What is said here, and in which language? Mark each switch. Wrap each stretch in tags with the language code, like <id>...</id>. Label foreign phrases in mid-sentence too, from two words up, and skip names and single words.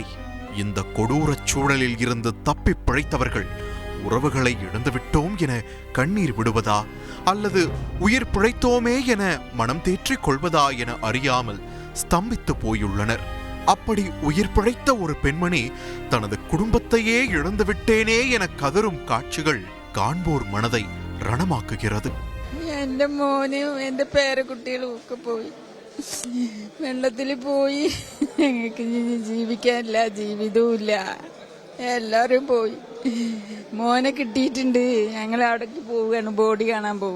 <ta>இந்த கொடூரச் சூழலில் இருந்து தப்பி பிழைத்தவர்கள் உறவுகளை இழந்துவிட்டோம் என கண்ணீர் விடுவதா அல்லது உயிர் பிழைத்தோமே என மனம் தேற்றிக் கொள்வதா என அறியாமல் ஸ்தம்பித்து போயுள்ளனர். அப்படி உயிர் பிழைத்த ஒரு பெண்மணி தனது குடும்பத்தையே இழந்துவிட்டேனே என கதறும் காட்சிகள் காண்போர் மனதை ரணமாக்குகிறது.</ta> <ml>എന്റെ മോനും എന്റെ പേരക്കുട്ടികളും ഒക്കെ പോയി, വെള്ളത്തിൽ പോയി. ഞങ്ങൾക്ക് ജീവിക്കാനില്ല, ജീവിതവും ഇല്ല, എല്ലാവരും പോയി. മോനെ കിട്ടിയിട്ടുണ്ട്. ഞങ്ങൾ അവിടേക്ക് പോവുകയാണ്, ബോഡി കാണാൻ പോവുക.</ml>